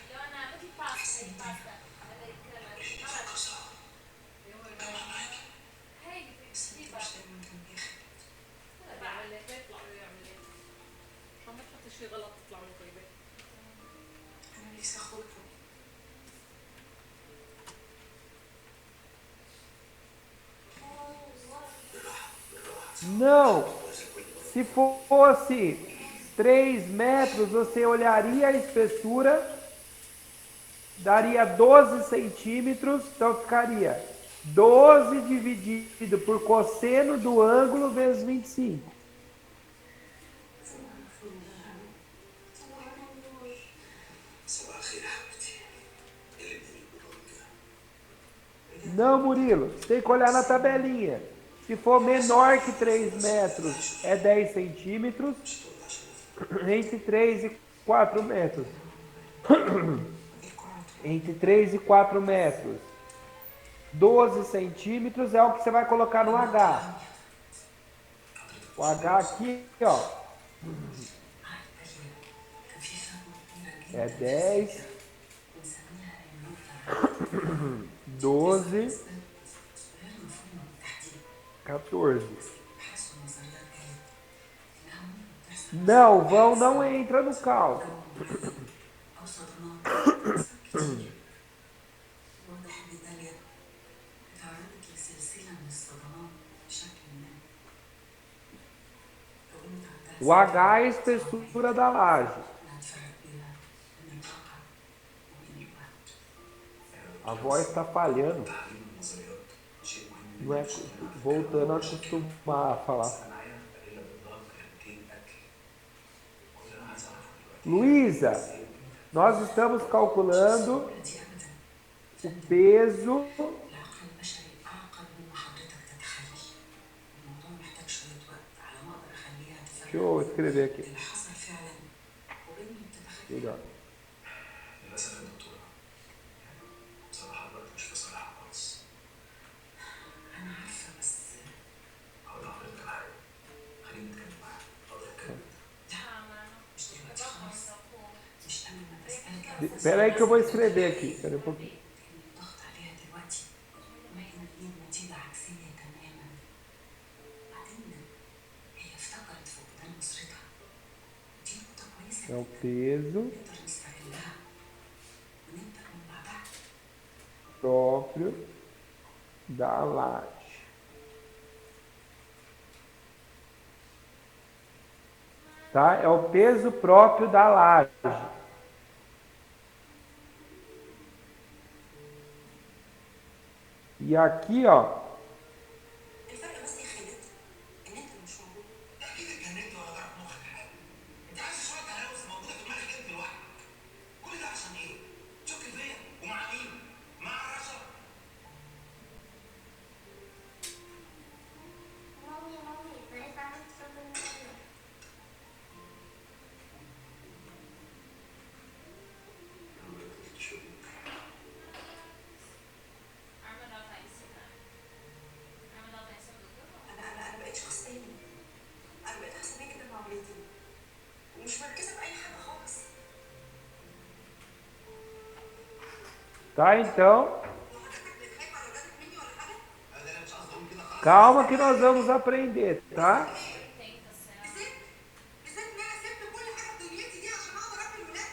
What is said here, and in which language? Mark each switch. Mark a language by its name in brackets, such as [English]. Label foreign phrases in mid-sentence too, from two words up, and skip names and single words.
[Arabic] لونها مثل باستا، هي باستا أمريكانا اللي في ما القصة بعرف. هي بتجيبها مش دايما كان بياخد. تبع عشان ما تحطي شيء غلط تطلع من طيبة. أنا نفسي أخدها. [Portuguese] Não. Se fosse 3 metros, você olharia a espessura, daria 12 centímetros, então ficaria 12 dividido por cosseno do ângulo vezes 25. [Arabic] صباح الخير يا حبيبتي. اللي اداني البطاقة كده. [Portuguese] Não, Murilo, você tem que olhar na tabelinha. Se for menor que 3 metros, é 10 centímetros, entre 3 e 4 metros. Entre 3 e 4 metros. 12 centímetros é o que você vai colocar no H. O H aqui, ó, é 10, 12, 14. Não, o vão não entra no cálculo. [Arabic] واضح إن داليا اتعرضت لسلسلة من الصدمات بشكل ما. لو إنك عندها [Portuguese] O H é a espessura da laje. [Arabic] هتفرق بيها من الواقع ومن الوهم. [Portuguese] A voz está falhando. [Arabic] تعليم النظريات شيء مهم. [Portuguese] Não é voltando a acostumar a falar. [Arabic] معايا أدلة بالضبط كلمتين قتل. كل اللي عايز أعرفه دلوقتي. [Portuguese] Luísa, nós estamos calculando [Arabic] دي أبدا [Portuguese] o peso [Arabic] العقل البشري أعقد مما حضرتك تتخيل. الموضوع محتاج شوية وقت على ما أقدر أخليها [Portuguese] Deixa [Arabic] تفرق [Portuguese] eu escrever aqui. [Arabic] اللي حصل فعلا وبين اللي بتتخيل. [Portuguese] Melhor. [Arabic] للأسف يا دكتورة. بصراحة الوقت مش في صالحها خالص. أنا عارفة بس هقول لحضرتك على حاجة. خليني نتكلم معاها. أقدر أتكلم. مش دلوقتي خالص. مش قبل ما تسترجع [Portuguese] Espera aí que eu vou escrever aqui. Espera um pouquinho. [Arabic] لأن الضغط عليها دلوقتي وإحنا بنجيب نتيجة عكسية تماما. بعدين هي افتكرت فقدان أسرتها. دي نقطة كويسة [Portuguese] É o peso próprio da laje. Tá? É o peso próprio da laje. E aqui, ó, [Arabic] الفرق بس يا خالد ان انت مش موجود. اكيد اتجننت ولا ضرب مخك يا حاج. انت عايز شويه هلاوس موجوده في دماغك انت لوحدك. كل ده عشان ايه؟ شك فيا ومع مين؟ مع الرشا. مامي بقيت عملت صوت الموبايل. انا بقيت شخص تاني. انا بقيت احسن من كده مع ولادي ومش مركزه في اي حاجه خالص. [Portuguese] tá? Então, [Arabic] حضرتك بتخاف على ولادك مني ولا حاجه؟ انا مش قصدي اقول كده خالص. [Portuguese] calma que nós vamos aprender, tá? [Arabic] بالذات ان انا سبت كل حاجه في دنيتي دي عشان اقدر اربي الولاد.